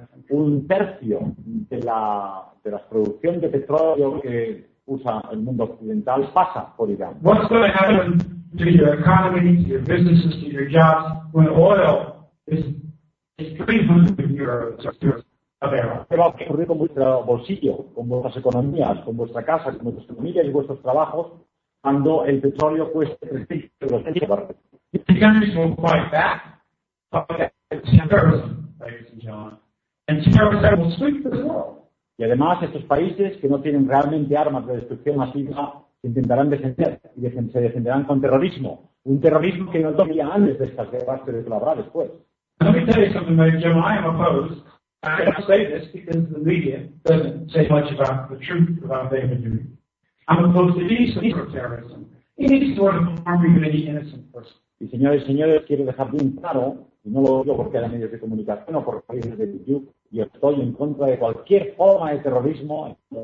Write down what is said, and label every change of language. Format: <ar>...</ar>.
<es>Un tercio de la producción de petróleo que usa el mundo occidental pasa por Irán.</es> <en>What's going to happen to your economy, to your businesses, to your jobs when oil is 300 euros or 200?</en> <es>¿Qué va a ocurrir con vuestro bolsillo, con vuestras economías, con vuestra casa, con vuestras familias y vuestros trabajos cuando el petróleo cueste 300 euros el barril?</es> <en>The countries will fight back, and terrorism will sweep the world.</en> <es>Y además estos países que no tienen realmente armas de destrucción masiva intentarán defender y se defenderán con terrorismo, un terrorismo que no tenía antes de estas guerras, pero que lo habrá después.</es> <en>Let me tell you something, Jim. I am opposed. I don't say this because the media doesn't say much about the truth about David Duke. I'm opposed to any sort of terrorism, any sort of harming of any innocent person.</en> <es>Y señores, señores, quiero dejar bien claro, y no lo digo porque eran medios de comunicación o por países de YouTube, y estoy en contra de cualquier forma de terrorismo.</es>